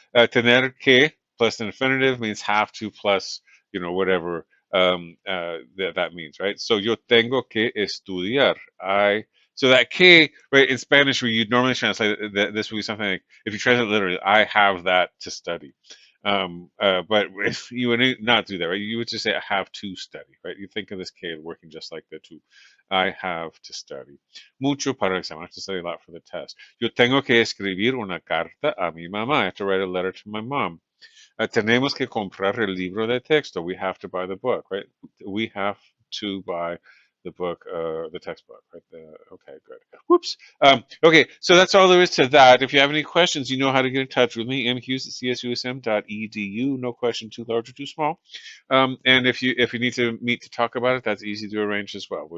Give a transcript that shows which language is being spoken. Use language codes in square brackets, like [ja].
[en] Tener que plus an infinitive means have to plus whatever that means, right? [es] So yo tengo que estudiar. [en] So that que, right, in Spanish where you'd normally translate this would be something like, if you translate literally, I have that to study. But if you would not do that, right, you would just say, I have to study, right? You think of this K working just like the to. I have to study. [es] Mucho para el examen. [en] I have to study a lot for the test. [es] Yo tengo que escribir una carta a mi mamá. [en] I have to write a letter to my mom. [es] Tenemos que comprar el libro de texto. [en] We have to buy the book, right? We have to buy the book, the textbook, right? Okay, good. Whoops. Okay, so that's all there is to that. If you have any questions, you know how to get in touch with me, Hughes at CSUSM.edu. No question too large or too small. And if you need to meet to talk about it, that's easy to arrange as well.